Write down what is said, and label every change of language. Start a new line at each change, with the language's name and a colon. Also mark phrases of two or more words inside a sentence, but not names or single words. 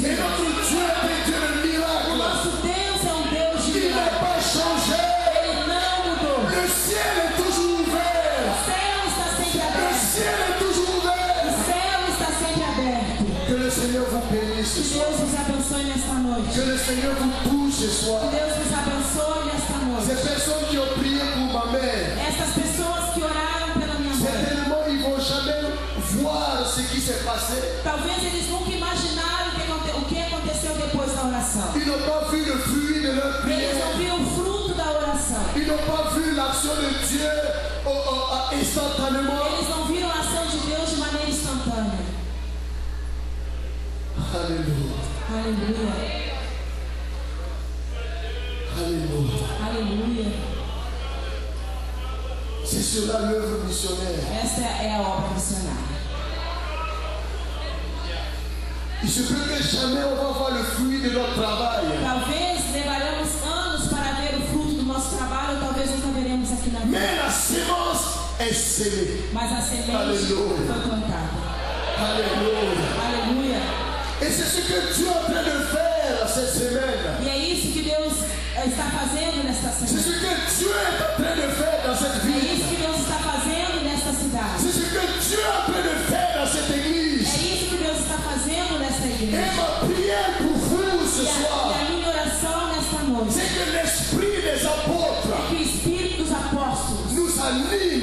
Portuguese: filhos.
French: notre Dieu est un Dieu de
Portuguese: O
French: miracles.
Portuguese: nosso Deus é um Deus de
French: Il n'a
Portuguese: milagres.
French: pas changé.
Portuguese: Ele não mudou.
French: Le ciel est toujours ouvert.
Portuguese: O céu está sempre
French: Le
Portuguese: aberto.
French: ciel est toujours ouvert.
Portuguese: O céu está sempre aberto.
French: Que le Seigneur vous bénisse ce
Portuguese: Que
French: soir.
Portuguese: Deus nos abençoe nesta noite.
French: Que le Seigneur vous touche ce soir.
Portuguese: Que Deus nos abençoe nesta noite.
French: Ces personnes qui ont prié pour ma mère,
Portuguese: Essas pessoas que oraram pela minha mãe,
French: certainement ils vont jamais voir ce qui s'est passé.
Portuguese: talvez eles nunca imaginaram o que aconteceu depois da oração.
French: Ils n'ont pas vu le fruit de leur
Portuguese: Eles
French: prière.
Portuguese: não viram o fruto da oração.
French: Ils n'ont pas vu l'action de Dieu instantanément.
Portuguese: Eles não viram a ação de Deus de maneira instantânea.
French: Alléluia.
Portuguese: Aleluia.
French: Alléluia.
Portuguese: Aleluia.
French: C'est cela l'œuvre missionnaire.
Portuguese: Essa é a obra missionária.
French: Il se peut que jamais on va voir le fruit de notre travail.
Portuguese: Talvez levaremos anos para ver o fruto do nosso trabalho, ou talvez nunca veremos aqui na vida.
French: Mais la sémence est semée.
Portuguese: Mas a semente Aleluia. foi plantada.
French: Alléluia.
Portuguese: Aleluia.
French: Et c'est ce que Dieu est en train de faire cette semaine.
Portuguese: E é isso que Deus está fazendo nesta
French: C'est ce
Portuguese: semana.
French: que Dieu est en train de faire dans cette
Portuguese: É
French: ville.
Portuguese: isso que Deus está fazendo nesta cidade.
French: C'est ce que Dieu est en train de faire dans cette
Portuguese: É
French: église.
Portuguese: isso que Deus está fazendo nesta
French: Et
Portuguese: igreja.
French: ma prière pour vous ce
Portuguese: E
French: soir,
Portuguese: a minha oração nesta noite
French: c'est que l'esprit des apôtres
Portuguese: é que o Espírito dos apóstolos
French: nous anime